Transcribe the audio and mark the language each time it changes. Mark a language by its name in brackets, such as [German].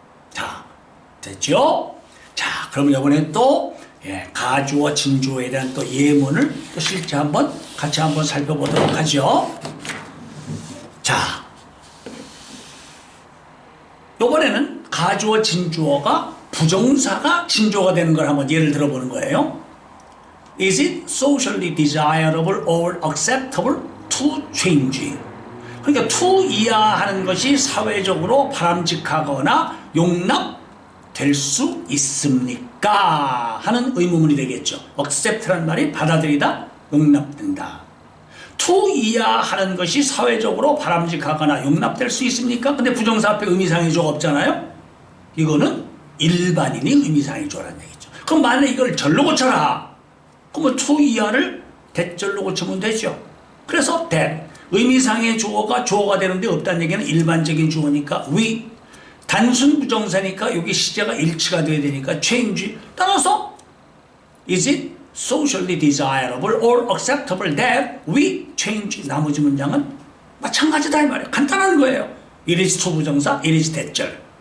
[Korean] 자, 됐죠? 자, 그럼 이번에 또 가주어 진주어에 대한 또 예문을 또 실제 같이 한번 살펴보도록 하죠. 자, 이번에는 가주어 진주어가 부정사가 진주어가 되는 걸 한번 예를 들어보는 거예요. [English] Is it socially desirable or acceptable to change? [Korean] 그러니까 to 이하하는 것이 사회적으로 바람직하거나 용납될 수 있습니까? 하는 의문문이 되겠죠. accept라는 말이 받아들이다, 용납된다. to 이하하는 것이 사회적으로 바람직하거나 용납될 수 있습니까? 근데 부정사 앞에 의미상해조가 없잖아요. 이거는 일반인이 의미상해조라는 얘기죠. 그럼 만약에 이걸 절로 고쳐라. 그러면 to 이하를 대절로 고치면 되죠. 그래서 that 의미상의 주어가 주어가 되는데 없다는 얘기는 일반적인 주어니까 we, 단순 부정사니까 여기 시제가 일치가 돼야 되니까 change. 따라서 [English] is it socially desirable or acceptable that we change. [Korean] 나머지 문장은 마찬가지다 이 말이에요. 간단한 거예요. [English] it is to 부정사, it is 대절.